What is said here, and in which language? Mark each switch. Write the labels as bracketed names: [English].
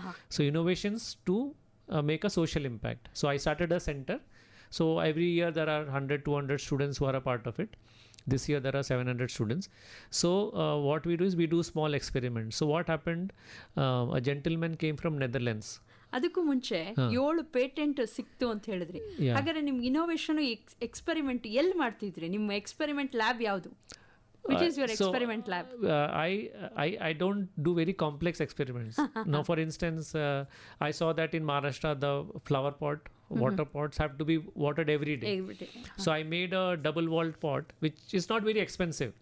[English] So innovations to make a social impact. So I started a center. So every year there are 100-200 students who are a part of it. This year there are 700 students. So what we do is we do small experiments. So what happened, a gentleman came from Netherlands. [Kannada] ಅದಕ್ಕೂ ಮುಂಚೆ 7 patent ಸಿಕ್ತು ಅಂತ ಹೇಳಿದ್ರಿ. ಹಾಗಾದ್ರೆ ನಿಮ್ಗೆ innovation experiment ಎಲ್ಲಿ ಮಾಡ್ತಿದ್ರಿ? ನಿಮ್ಮ ಎಕ್ಸ್ಪೆರಿಮೆಂಟ್ ಲ್ಯಾಬ್ ಯಾವುದು? [English] Which is your experiment lab? I don't do very complex experiments. Now, for instance, I saw that in Maharashtra, the flower pot, water pots have to be watered every day. So I made a double-walled pot, which is not very expensive.